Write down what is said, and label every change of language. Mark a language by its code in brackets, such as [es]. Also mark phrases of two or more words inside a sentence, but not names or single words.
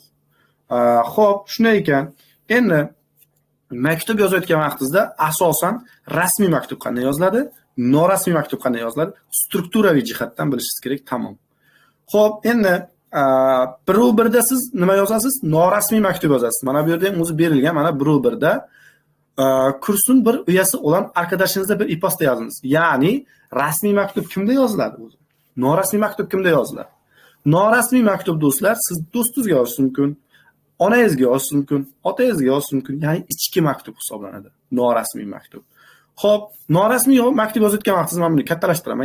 [uz] Xo'p, shunday ekan, endi maktub yozayotgan vaqtingizda asosan rasmiy maktub qanday yoziladi, norasmiy maktub qanday yoziladi, strukturaviy jihatdan bilishingiz kerak, tamom. Xo'p, endi 1da siz nima yozasiz? Norasmiy maktub yozasiz. Mana bu yerda ham o'zi berilgan, mana 1da [tr] kursun bir uyasi olan arkadaşınızda bir e-posta yazınız. [uz] Ya'ni rasmiy maktub kimda yoziladi o'zi? Norasmiy maktub kimda yoziladi? Norasmiy maktub do'stlar, siz do'stingizga yozishingiz mumkin, onangizga yozishingiz mumkin, otangizga yozishingiz mumkin. Ya'ni ichki maktub hisoblanadi. Norasmiy maktub. Xo'p, norasmiy maktub yozayotgan vaqtingiz men buni kattalashtiraman.